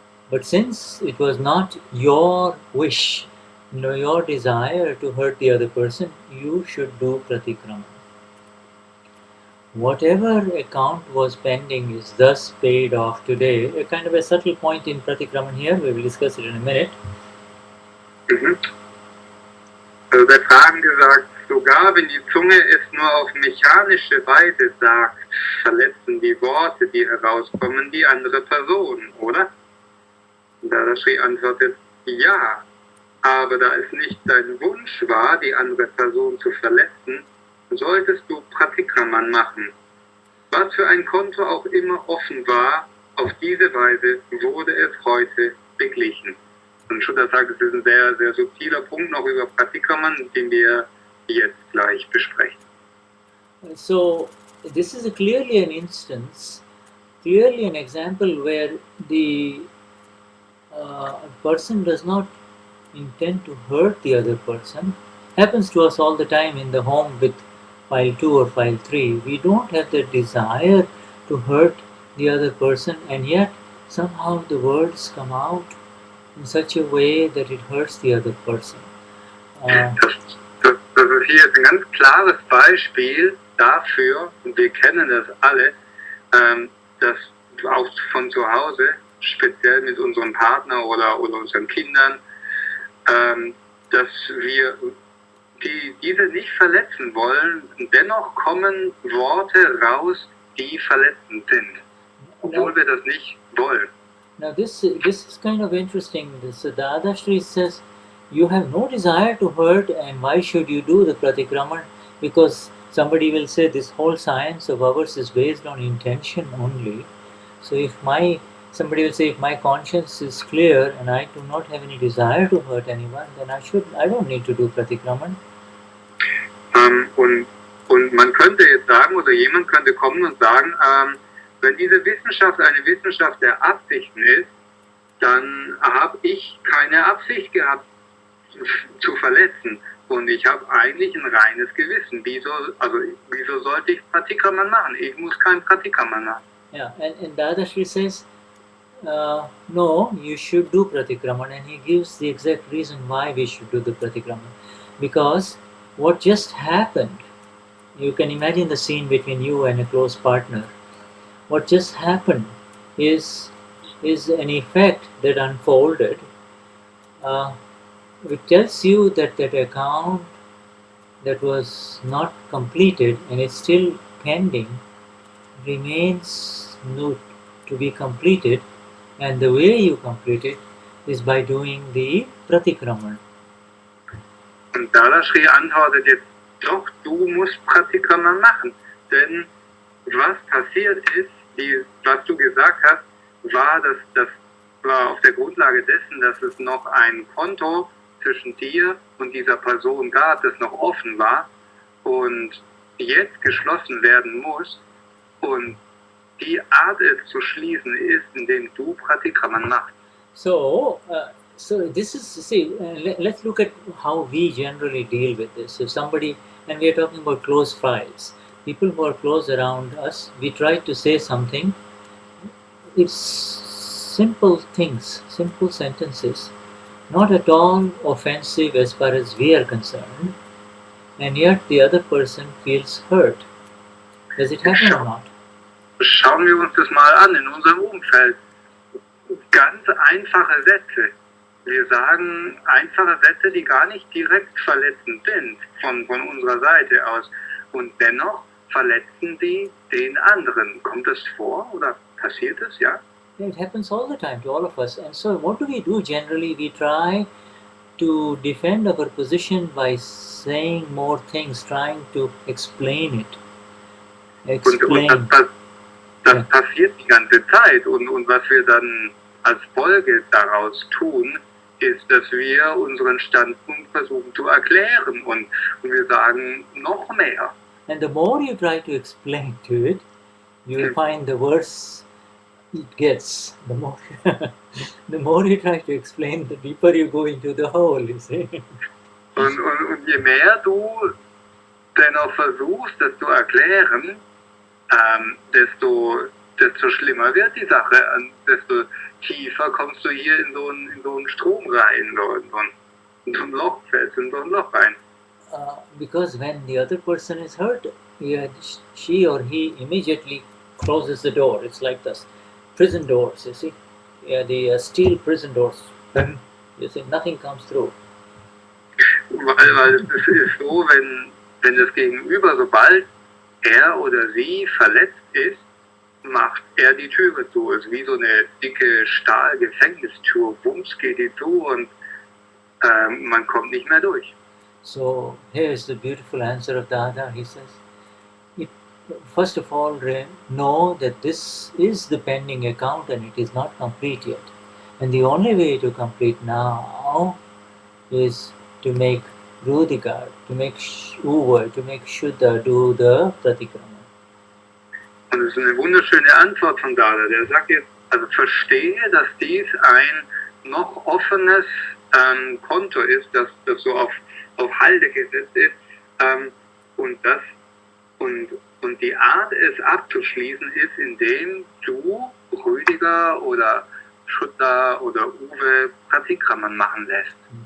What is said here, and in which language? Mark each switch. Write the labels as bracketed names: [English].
[English] But since it was not your wish, your desire to hurt the other person, you should do pratikraman. Whatever account was pending is thus paid off today. A kind of a subtle point in pratikraman here, we will discuss it in a minute. [German] Also der Fragende sagt, sogar wenn die Zunge es nur auf mechanische Weise sagt, verletzen die Worte, die herauskommen, die andere Person, oder? Und Dadashri antwortet, ja, aber da es nicht dein Wunsch war, die andere Person zu verletzen, solltest du pratikraman machen. Was für ein Konto auch immer offen war, auf diese Weise wurde es heute beglichen. Und Shuddha sagt, es ist ein sehr, sehr subtiler Punkt noch über pratikraman, den wir jetzt gleich besprechen. [English] So this is clearly an instance, clearly an example where the person does not intend to hurt the other person. Happens to us all the time in the home with file 2 or file 3. We don't have the desire to hurt the other person, and yet somehow the words come out in such a way that it hurts the other person. [German] Das ist hier ein ganz klares Beispiel dafür, und wir kennen das alle, dass auch von zu Hause, speziell mit unserem Partner oder unseren Kindern, dass wir diese nicht verletzen wollen, dennoch kommen Worte raus, die verletzend sind, obwohl wir das nicht wollen. [English] Now this is kind of interesting. So Dadashri says, you have no desire to hurt, and why should you do the pratikraman? Because somebody will say this whole science of ours is based on intention only. So if somebody will say, if my conscience is clear and I do not have any desire to hurt anyone, then I don't need to do pratikraman. [German] Und man könnte jetzt sagen, oder jemand könnte kommen und sagen, wenn diese Wissenschaft eine Wissenschaft der Absichten ist, dann habe ich keine Absicht gehabt zu verletzen. Und ich habe eigentlich ein reines Gewissen. Wieso sollte ich pratikraman machen? Ich muss kein pratikraman machen. [English] Yeah, and Dadashri says, no, you should do pratikraman, and he gives the exact reason why we should do the pratikraman. Because what just happened, you can imagine the scene between you and a close partner. What just happened is an effect that unfolded. It tells you that account that was not completed and is still pending remains to be completed, and the way you complete it is by doing the pratikraman. [German] Und Dadashri antwortet jetzt, doch, du musst pratikraman machen, denn was passiert ist, was du gesagt hast, das war auf der Grundlage dessen, dass es noch ein Konto zwischen dir und dieser Person gab, das noch offen war und jetzt geschlossen werden muss. Und die Art, es zu schließen, ist, indem du pratikraman machst. [English] So this is, let's look at how we generally deal with this. If somebody, and we are talking about close files, people who are close around us, we try to say something. It's simple things, simple sentences, not at all offensive as far as we are concerned, and yet the other person feels hurt. Does it happen or not? [German] Schauen wir uns das mal an in unserem Umfeld. Ganz einfache Sätze. Wir sagen einfache Sätze, die gar nicht direkt verletzend sind von unserer Seite aus. Und dennoch verletzen die den anderen. Kommt das vor oder passiert es? Ja? [English] It happens all the time to all of us. And so what do we do generally? We try to defend our position by saying more things, trying to explain it. [German] Und das passiert die ganze Zeit. Und was wir dann als Folge daraus tun, ist, dass wir unseren Standpunkt versuchen zu erklären. Und wir sagen noch mehr. [English] And the more you try to explain to it, you will find the worse it gets. The more you try to explain, the deeper you go into the hole, you see. [German] Und je mehr du dennoch versuchst, das zu erklären, desto schlimmer wird die Sache, desto tiefer kommst du hier in so einen Strom rein, in so ein Loch, fällst in so ein Loch rein. [English] Because when the other person is hurt, she or he immediately closes the door. It's like the prison doors, you see. Yeah, the steel prison doors. You see, nothing comes through. [German] Weil es ist so, wenn das Gegenüber, sobald er oder sie verletzt ist, macht er die Türe zu. Es ist wie so eine dicke Stahlgefängnistür. Bums geht die zu und man kommt nicht mehr durch. [English] So here is the beautiful answer of Dada. He says, first of all, know that this is the pending account and it is not complete yet. And the only way to complete now is to make Ruediger, to make Uwe, to make Shuddha do the pratikraman. [German] Und das ist eine wunderschöne Antwort von Dada. Der sagt jetzt, also verstehe, dass dies ein noch offenes Konto ist, das so auf Halde gesetzt ist, und die Art, es abzuschließen, ist, indem du Ruediger oder Shuddha oder Uwe pratikraman machen lässt.